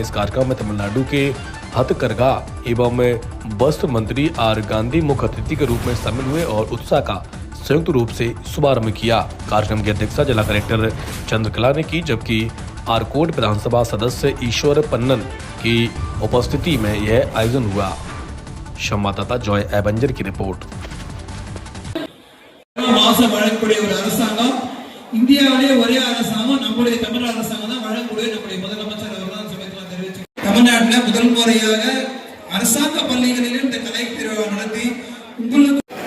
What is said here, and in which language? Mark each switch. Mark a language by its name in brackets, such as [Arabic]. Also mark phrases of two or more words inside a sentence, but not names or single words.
[Hindi] इस कार्यक्रम में तमिलनाडु के हथकरघा एवं वस्त्र मंत्री आर गांधी मुख्य अतिथि के रूप में शामिल हुए और उत्सव का संयुक्त रूप से शुभारंभ किया। कार्यक्रम की अध्यक्षता जिला कलेक्टर चंद्रकला ने की, जबकि आरकोट विधानसभा सदस्य ईश्वर पन्नन की उपस्थिति में यह आयोजन हुआ। संवाददाता जॉय एवेंजर की रिपोर्ट। [Tamil] இந்தியாவிலே ஒரே அரசாங்கம் நம்முடைய தமிழ் அரசாங்கம் தான் வழங்கக்கூடிய நம்முடைய முதலமைச்சர் அவர்தான் சமயத்தில் தெரிவிச்சு தமிழ்நாட்டில் முதல் முறையாக அரசாங்க பள்ளிகளிலும் இந்த கலை திருவிழா நடத்தி உங்களுக்கு